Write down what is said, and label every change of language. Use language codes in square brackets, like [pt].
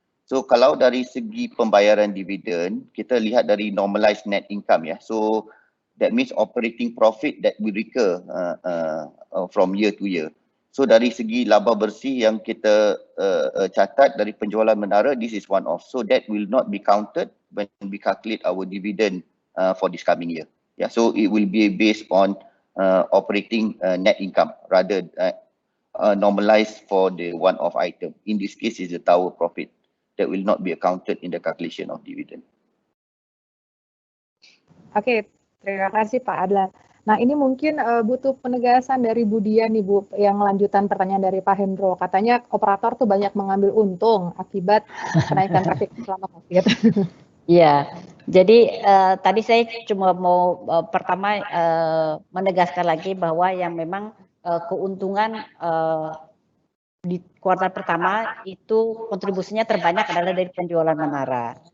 [id] So kalau dari segi pembayaran dividen, kita lihat dari normalized net income ya. [en] So that means operating profit that we recur from year to year. [id] So dari segi laba bersih yang kita catat dari penjualan menara, [en] this is one off. So that will not be counted when we calculate our dividend for this coming year. Yeah, so it will be based on operating net income rather normalized for the one off item. In this case is the tower profit that will not be accounted in the calculation of dividend. [id] Oke, terima kasih Pak Adlan. Nah ini mungkin butuh penegasan dari Bu Dian nih Bu, yang lanjutan pertanyaan dari Pak Hendro. Katanya operator tuh banyak mengambil untung akibat kenaikan traffic selama COVID. Iya, Jadi tadi saya cuma mau pertama menegaskan lagi bahwa yang memang keuntungan di kuartal pertama itu kontribusinya terbanyak adalah dari penjualan menara.